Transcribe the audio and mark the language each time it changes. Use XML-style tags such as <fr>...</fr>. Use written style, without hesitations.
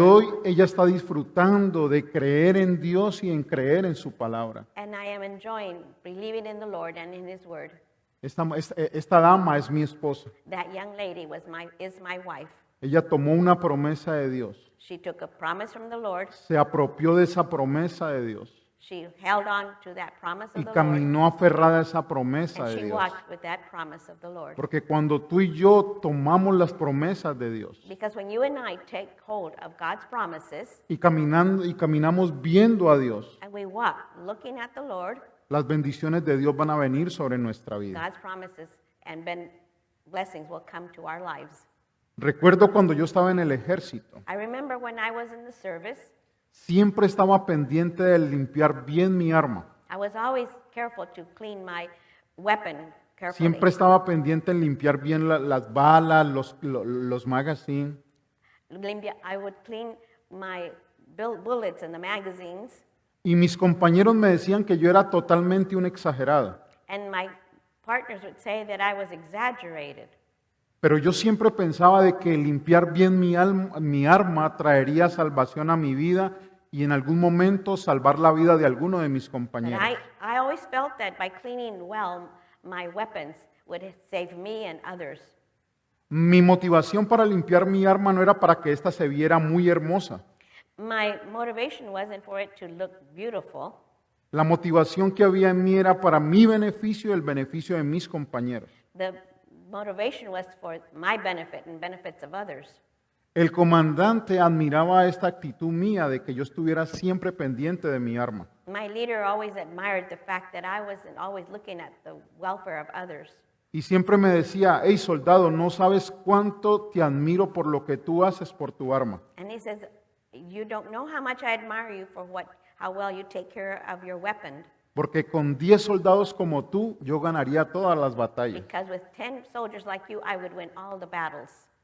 <es>hoy ella está disfrutando de creer en Dios y en creer en su palabra.</es> <en>And I am enjoying believing in the Lord and in His word.</en> <es>Esta dama es mi esposa.</es> <en>That young lady is my wife.</en> <es>Ella tomó una promesa de Dios.</es> <en>She took a promise from the Lord.</en> <es>Se apropió de esa promesa de Dios.</es> <en>She held on to that promise</en> <es>Y</es> <en>of the Lord.</en> <es>caminó aferrada a esa promesa</es> <en>And</en> <es>de</es> <en>she</en> <es>Dios.</es> <en>walked with that promise of the Lord.</en> <es>Porque cuando tú y yo tomamos las promesas de Dios</es> <en>Because when you and I take hold of God's promises</en> <es>y caminamos viendo a Dios,</es> <en>and we walk looking at the Lord,</en> <es>las bendiciones de Dios van a venir sobre nuestra vida.</es> <en>God's promises and blessings will come to our lives.</en> <es>Recuerdo cuando yo estaba en el ejército,</es> <en>I remember when I was in the service,</en> <es>siempre estaba pendiente de limpiar bien mi arma.</es> <en>I was always careful to clean my weapon carefully.</en> <es>Siempre estaba pendiente en limpiar bien las balas, los magazines.</es> <en>I would clean my bullets and the magazines,</en> <es>Y mis compañeros me decían que yo era totalmente un exagerado.</es> <en>and my partners would say that I was exaggerated.</en> <es>Pero yo siempre pensaba de que limpiar bien mi arma traería salvación a mi vida y en algún momento salvar la vida de alguno de mis</es> <en>But</en> <es>compañeros.</es> <en>I always felt that by cleaning well my weapons would save me and others.</en> <es>Mi motivación para limpiar mi arma no era para que ésta se viera muy hermosa,</es> <en>My motivation wasn't for it to look beautiful,</en> <es>La motivación que había en mí era para mi beneficio y el beneficio de mis compañeros.</es> <en>The motivation was for my benefit and benefits of others.</en> <es>El comandante admiraba esta actitud mía de que yo estuviera siempre pendiente de mi arma.</es> <en>My leader always admired the fact that I wasn't always looking at the welfare of others.</en> <es>Y siempre me decía, hey soldado, no sabes cuánto te admiro por lo que tú haces por tu arma.</es> <en>And he says, you don't know how much I admire you for how well you take care of your weapon.</en> <es>Porque con 10 soldados como tú, yo ganaría todas las batallas.</es> <en>Because with 10 soldiers like you, I would win all the battles.</en>